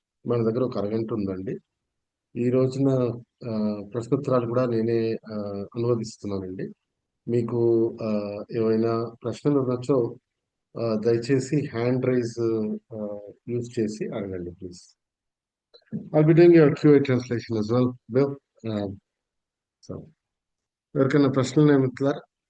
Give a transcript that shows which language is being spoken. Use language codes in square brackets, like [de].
[te] మన దగ్గర ఒక అరగంట ఉందండి. ఈ రోజున ప్రశ్నోత్తరాలు కూడా నేనే అనువదిస్తున్నానండి. మీకు ఏవైనా ప్రశ్నలు ఉండొచ్చో దయచేసి హ్యాండ్ రైజ్ యూజ్ చేసి అడగండి please. [en] I'll be doing your QA translation as well, Bill. [te] So, ఎవరికైనా ప్రశ్నలు ఏమిట్లారా?